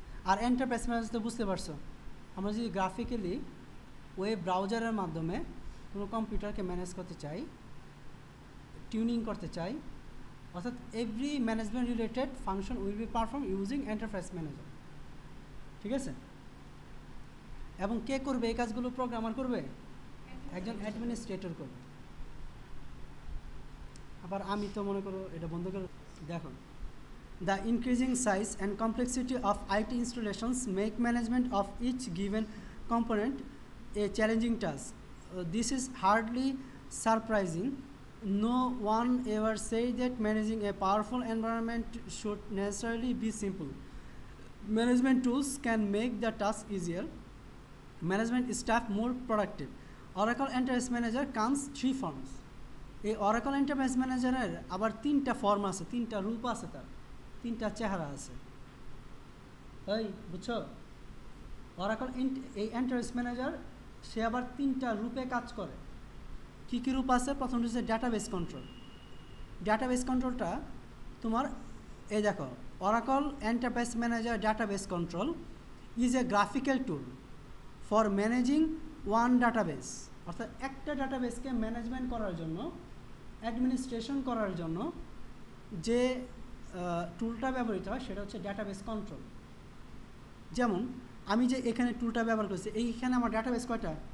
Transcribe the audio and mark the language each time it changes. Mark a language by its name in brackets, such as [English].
[Bangla] আর enterprise manage তো বুঝতে পারছো, আমরা যদি গ্রাফিক্যালি ওয়েব ব্রাউজারের মাধ্যমে কোনো কম্পিউটারকে ম্যানেজ করতে চাই, টিউনিং করতে চাই, অর্থাৎ [English] Every management related function will be perform using enterprise manager. [Bangla] ঠিক আছে, এবং কে করবে এই কাজগুলো? প্রোগ্রামার করবে, একজন অ্যাডমিনিস্ট্রেটর করবে। আবার আমি তো মনে করো এটা বন্ধ করে দেখো, [English] the increasing size and complexity of IT installations make management of each given component a challenging task. This is hardly surprising. No one ever said that managing a powerful environment should necessarily be simple. Management tools can make the task easier, management staff more productive. Oracle Enterprise Manager comes 3 forms. [Bangla] এই Oracle Enterprise Manager-এর আবার 3টা form আছে, 3টা রূপ আছে, তার 3টা চেহারা আছে। এই বুঝছো, Oracle এই Enterprise Manager সে আবার 3টা রূপে কাজ করে। কি কি রূপ আছে? প্রথমটা হচ্ছে ডাটাবেস কন্ট্রোল। ডাটাবেস কন্ট্রোলটা তোমার এই দেখো, [English] Oracle Enterprise Manager Database Control is a graphical tool for managing one database. [Bangla] অর্থাৎ একটা ডাটাবেসকে ম্যানেজমেন্ট করার জন্য, অ্যাডমিনিস্ট্রেশন করার জন্য যে টুলটা ব্যবহৃত হয় সেটা হচ্ছে ডাটাবেস কন্ট্রোল। যেমন আমি যে এখানে টুলটা ব্যবহার করছি, এইখানে আমার ডাটাবেস কয়টা?